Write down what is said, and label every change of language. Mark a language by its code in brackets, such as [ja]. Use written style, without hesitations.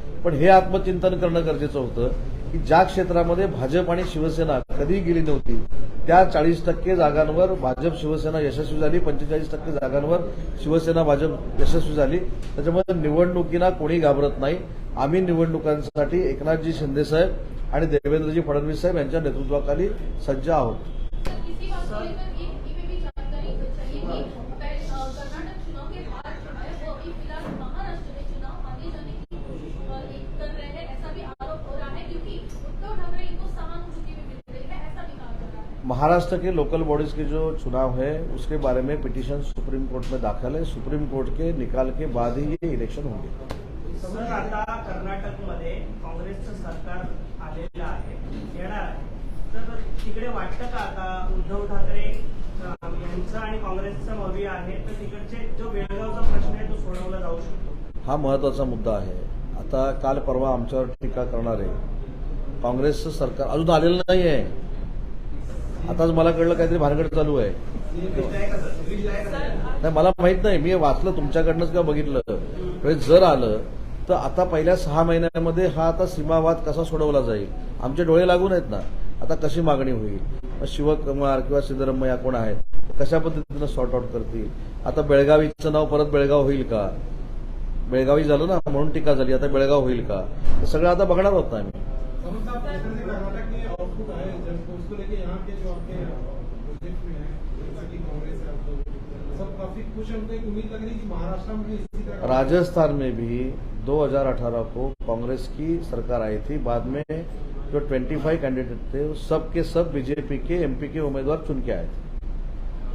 [mr] पण हे आत्मचिंतन करणं गरजेचं होतं की ज्या क्षेत्रामध्ये भाजप आणि शिवसेना कधी गेली नव्हती त्या 40% जागांवर भाजप शिवसेना यशस्वी झाली, 45% जागांवर शिवसेना भाजप यशस्वी झाली. त्याच्यामुळे निवडणुकीला कोणी घाबरत नाही. आम्ही निवडणुकांसाठी एकनाथजी शिंदे साहेब आणि देवेंद्रजी फडणवीस साहेब यांच्या नेतृत्वाखाली सज्ज आहोत. [hi] इसी बात को लेकर ये भी जानकारी चाहिए कि कर्नाटक चुनाव के बाद जो है वो अभी फिलहाल महाराष्ट्र में चुनाव आगे जाने की कर रहे हैं, ऐसा भी आरोप हो रहा है क्योंकि उद्धव ठाकरे इनको सहानुभूति भी मिल रही है, ऐसा भी कहा जा रहा है. महाराष्ट्र के लोकल बॉडीज के जो चुनाव है उसके बारे में पिटीशन सुप्रीम कोर्ट में दाखिल है। सुप्रीम कोर्ट के निकाल के बाद ही ये इलेक्शन होंगे। [mr] सर, आता कर्नाटकमध्ये काँग्रेसचं सरकार आलेलं आहे, येणार आहे, तर तिकडे वाटतं का आता उद्धव ठाकरे यांचं आणि काँग्रेसचं भव्य आहे, तर तिकडचे जो बेळगावचा प्रश्न आहे तो सोडवला जाऊ शकतो? हा महत्वाचा मुद्दा आहे। आता काल परवा आमच्यावर टीका करणारे काँग्रेसचं सरकार अजून आलेलं नाही आहे। आताच मला कळलं काहीतरी भानगड चालू आहे। नाही, मला माहित नाही, मी वाचलं तुमच्याकडनंच किंवा बघितलं। जर आलं तर आता पहिल्या 6 महिन्यामध्ये हा आता सीमावाद कसा सोडवला जाईल, आमचे डोळे लागून आहेत ना। आता कशी मागणी होईल, शिवकुमार किंवा सिद्धरामय्या कोण आहेत, कशा पद्धतीनं सॉर्ट आउट करतील। आता बेळगावीचं नाव परत बेळगाव होईल का? बेळगावी झालं ना म्हणून टीका झाली, आता बेळगाव होईल का? हे सगळं आता बघणार होत ना आम्ही। [hi] कर्नाटक में आउटपुट है जब उसको लेके यहाँ के जो आपके प्रोजेक्ट में है जैसे कि कांग्रेस है तो सब काफी खुश हैं। उनको एक उम्मीद लग रही है कि महाराष्ट्र में भी इसी तरह राजस्थान में भी 2018 को कांग्रेस की सरकार आई थी। बाद में जो 25 कैंडिडेट थे सब के सब बीजेपी के एमपी के उम्मीदवार चुन के आए थे।